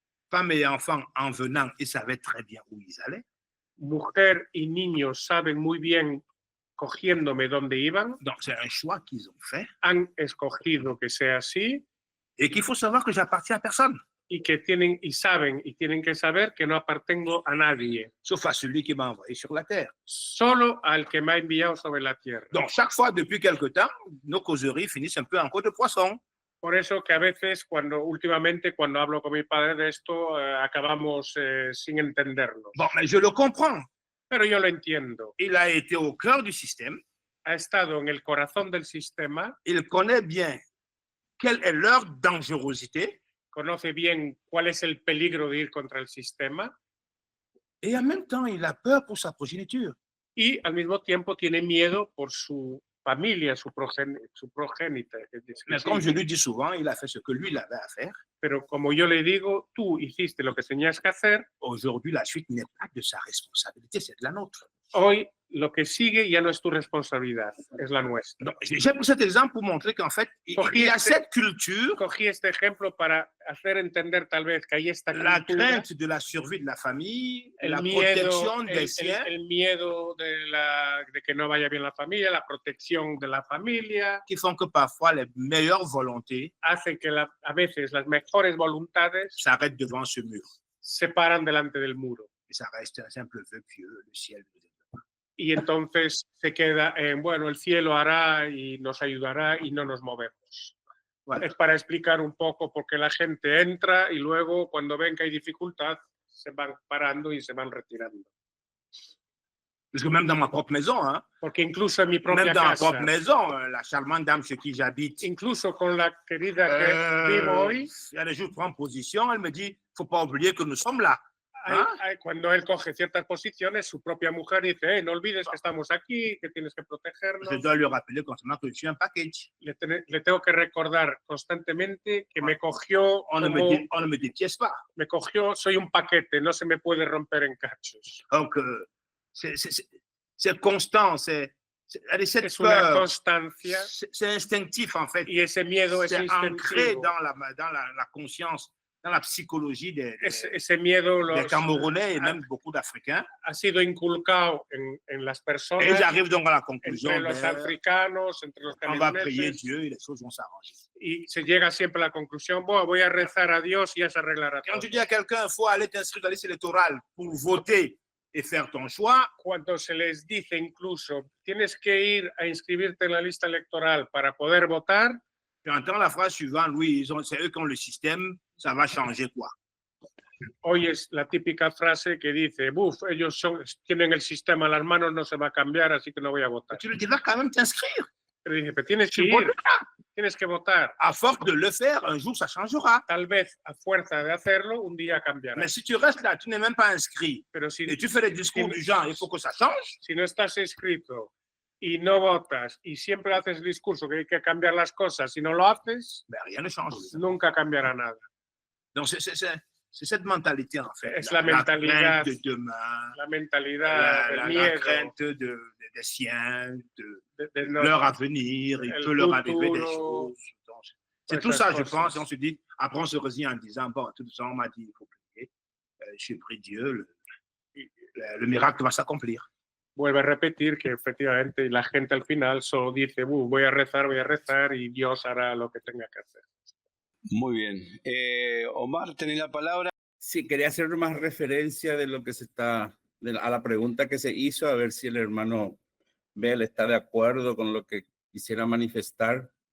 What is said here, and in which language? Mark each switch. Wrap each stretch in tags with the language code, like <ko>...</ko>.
<fr>Femme et enfants, en venant, ils savaient très bien où ils allaient.</fr> <es>mujer y niños saben muy bien cogiéndome dónde iban,</es> <fr>Donc, c'est un choix qu'ils ont fait.</fr> <es>han escogido que sea así</es> <fr>Et qu'il faut savoir que j'appartiens à personne,</fr> <es>y que tienen y saben y tienen que saber que no apartengo a nadie,</es> <fr>sauf à celui qui m'a envoyé sur la terre.</fr> <es>solo al que me ha enviado sobre la tierra.</es> <fr>Donc, chaque fois, depuis quelque temps, nos causeries finissent un peu en queue de poisson.</fr> <es>Por eso que a veces, últimamente, cuando hablo con mi padre de esto, acabamos sin entendernos.</es> <fr>Bon, mais je le comprends.</fr> <es>Pero yo lo entiendo.</es> <fr>Il a été au cœur du système.</fr> <es>Ha estado en el corazón del sistema,</es> <fr>Il connaît bien quelle est leur dangerosité.</fr> <es>conoce bien cuál es el peligro de ir contra el sistema</es> <fr>Et en même temps, il a peur pour sa progéniture.</fr> <es>y al mismo tiempo tiene miedo por su familia, su progénita.</es> <fr>Mais comme je lui dis souvent, il a fait ce que lui, il avait à faire.</fr> <es>Pero como yo le digo, tú hiciste lo que tenías que hacer.</es> <fr>Aujourd'hui, la suite n'est pas de sa responsabilité, c'est de la nôtre.</fr> <es>Hoy lo que sigue ya no es tu responsabilidad, es la nuestra.</es> <fr>J'ai pris cet exemple pour montrer qu'en fait, il y a cette culture.</fr> <es>Cogí este ejemplo para hacer entender tal vez que hay esta</es> <fr>la</fr> <es>cultura,</es> <fr>crainte de la survie de la famille,</fr> <es>el la miedo,</es> <fr>protección des siens,</fr> <es>el miedo de que no vaya bien la familia, la protección de la familia,</es> <fr>qui font que parfois les meilleures volontés</fr> <es>hacen que a veces las mejores voluntades</es> <fr>s'arrêtent devant ce mur.</fr> <es>se paran delante del muro.</es> <fr>Et ça reste un simple vœu pieux, le ciel nous aidera.</fr> <es>Y entonces se queda en, bueno, el cielo hará y nos ayudará y no nos movemos.</es> <fr>Voilà.</fr> <es>Es para explicar un poco por qué la gente entra y luego cuando ven que hay dificultad se van parando y se van retirando.</es> <fr>Parce que même dans ma propre maison, hein,</fr> <es>Porque incluso en mi propia</es> <fr>même dans ma</fr> <es>casa,</es> <fr>propre maison, la charmante dame chez qui j'habite,</fr> <es>incluso con la querida que vivo hoy,</es> <fr>il y a des jours, je prends position, elle me dit, faut pas oublier que nous sommes là.</fr> <es>cuando él coge ciertas posiciones, su propia mujer dice, no olvides que estamos aquí, que tienes que protegernos.</es> <fr>Je dois lui rappeler constamment que je suis un package.</fr> <es>Le tengo que recordar constantemente que me cogió,</es> <fr>on ne me dépièce pas.</fr> <es>Me cogió, soy un paquete, no se me puede romper en cachos.</es> <fr>Donc, c'est constant, c'est</fr> <es>una constancia.</es> <fr>C'est instinctif, en fait.</fr> <es>Y ese miedo es</es> <fr>ancré dans la conscience, dans la psychologie des Camerounais et même beaucoup d'Africains.</fr> <es>Ha sido inculcado en las personas.</es> <fr>Et j'arrive donc à la conclusion.</fr> <es>Entre los africanos, entre los</es> <fr>on va prier Dieu et les choses vont s'arranger.</fr> <es>Y se llega siempre a la conclusión, bueno, voy a rezar a Dios y ya se arreglará todo.</es> <fr>Quand tu dis à quelqu'un, il faut aller t'inscrire dans la liste électorale pour voter et faire ton choix.</fr> <es>Cuando se les dice incluso, tienes que ir a inscribirte en la lista electoral para poder votar.</es> <fr>J'entends la phrase suivante, oui, c'est eux qui ont le système, ça va changer quoi?</fr> <es>Hoy es la típica frase que dice, ellos tienen el sistema en las manos, no se va a cambiar, así que no voy a votar.</es> <fr>Tu vas quand même t'inscrire.</fr> <es>Pero dice, pero tienes que ir, tienes que votar.</es> <fr>À force de le faire, un jour ça changera.</fr> <es>Tal vez a fuerza de hacerlo, un día cambiará.</es> <fr>Mais si tu restes là, tu n'es même pas inscrit,</fr> <es>pero si,</es> <fr>et tu fais des discours du genre, il faut que ça change.</fr> <es>Si no estás inscrito y no votas y siempre haces el discurso que hay que cambiar las cosas, si no lo haces,</es> <fr>rien ne change.</fr> <es>Nunca cambiará nada.</es> <fr>Donc c'est cette mentalité en fait.</fr> <es>Es la mentalidad</es> <fr>de demain,</fr> <es>la mentalidad del miedo,</es> <fr>la crainte des siens, de leur avenir, il peut leur arriver des choses. C'est tout ça, je pense, et on se dit, après on se résigne en disant, bon, tout ça, on m'a dit, il faut prier, j'ai pris Dieu, le miracle va s'accomplir.</fr> <es>Vuelve a repetir que efectivamente la gente al final solo dice, voy a rezar y Dios hará lo que tenga que hacer. Muy bien. Omar, tenés la palabra. Sí, quería hacer más referencia de lo que a la pregunta que se hizo, a ver si el hermano Bell está de acuerdo con lo que quisiera manifestar.</es>